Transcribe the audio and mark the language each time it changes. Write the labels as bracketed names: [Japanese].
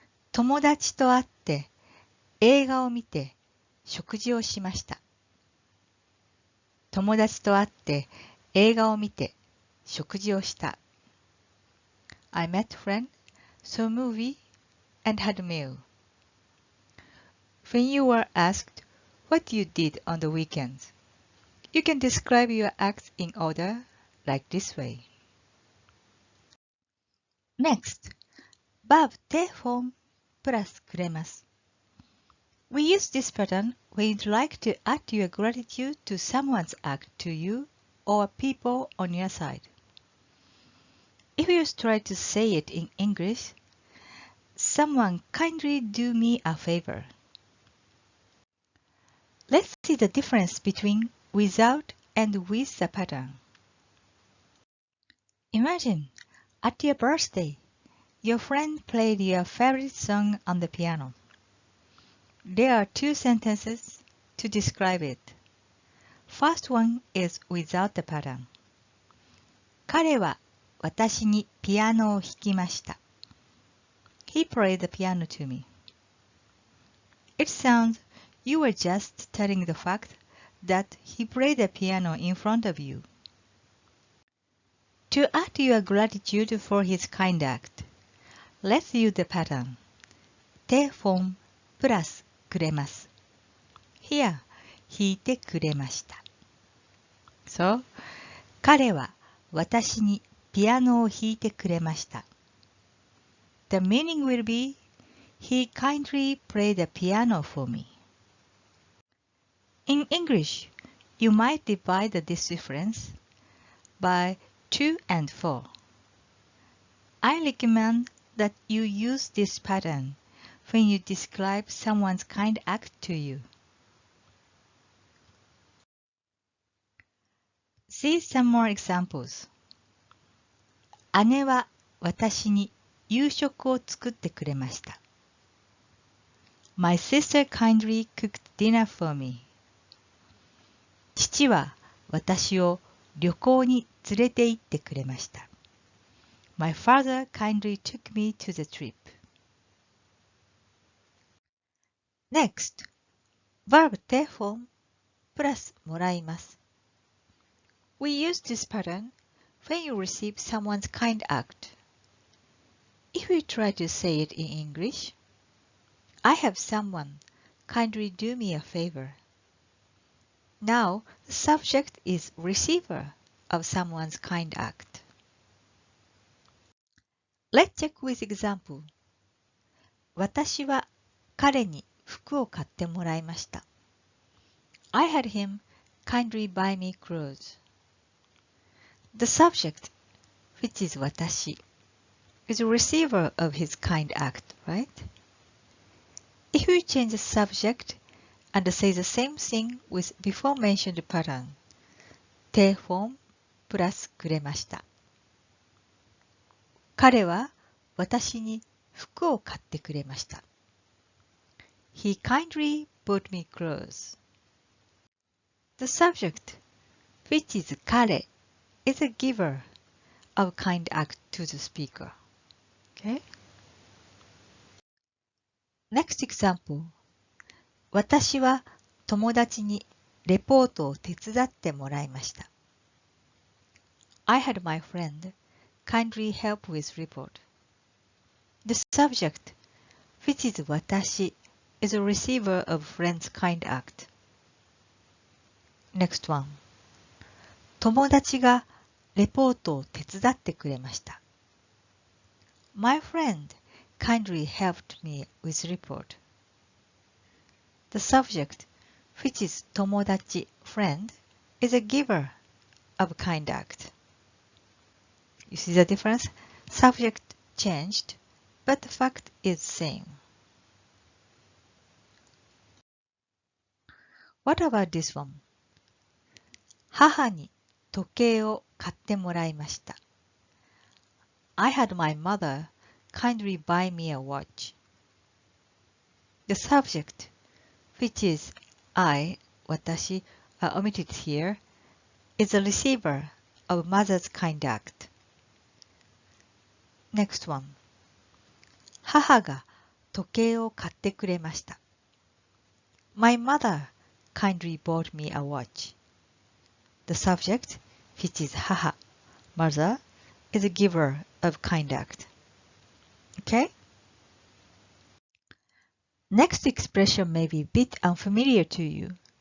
[Japanese] 友達と会って映画を見て食事をしました。友達と会って映画を見て食事をした。 [English] I met friend, saw movie, and had a meal. When you were asked what you did on the weekends, you can describe your acts in order like this way. Next, verb て-form [Japanese] プラスくれます。 [English] We use this pattern when you'd like to add your gratitude to someone's act to you or people on your side. If you try to say it in English, someone kindly do me a favor. Let's see the difference between without and with the pattern. Imagine, at your birthday, your friend played your favorite song on the piano. There are two sentences to describe it. First one is without the pattern. [Japanese] 彼は私にピアノを弾きました。 [English] He played the piano to me. It sounds you were just telling the fact that he played the piano in front of you. To add your gratitude for his kind act, let's use the pattern て-form [Japanese] プラスくれます。 [English] Here, [Japanese] 弾いてくれました。 [English] So, [Japanese] 彼は私にピアノを弾いてくれました。 [English] The meaning will be, he kindly played the piano for me. In English, you might divide this difference by 2 and 4. I recommend that you use this pattern when you describe someone's kind act to you. See some more examples. [Japanese] 姉は私に夕食を作ってくれました。 [English] My sister kindly cooked dinner for me. [Japanese] 父は私を旅行に連れて行ってくれました。 [English] My father kindly took me to the trip. Next, verb て-form [Japanese] プラスもらいます。 [English] We use this pattern when you receive someone's kind act. If you try to say it in English, I have someone kindly do me a favor. Now, the subject is receiver of someone's kind act. Let's check with example. [Japanese] 私は彼に服を買ってもらいました。 [English] I had him kindly buy me clothes. The subject, which is 私, is a receiver of his kind act, right? If you change the subject and say the same thing with before mentioned pattern, て-form [Japanese] プラスくれました。彼は私に服を買ってくれました。 [English] He kindly bought me clothes. The subject, which is 彼, is a giver of kind act to the speaker. Okay? Next example. [Japanese] 私は友達にレポートを手伝ってもらいました。 [English] I had my friend kindly help with report. The subject, which is 私, is a receiver of friend's kind act. Next one. [Japanese] 友達がレポートを手伝ってくれました。 [English] My friend kindly helped me with report. The subject, which is 友達 friend, is a giver of kind act. You see the difference? Subject changed, but the fact is same. What about this one? [Japanese] 母に時計を買ってもらいました。 [English] I had my mother kindly buy me a watch. The subject, which is I, 私, omitted here, is a receiver of mother's kind act. Next one. [Japanese] 母が時計を買ってくれました。 [English] My mother kindly bought me a watch. The subject, which is 母, mother, is a giver of kind act. Okay? Next expression may be a bit unfamiliar to you.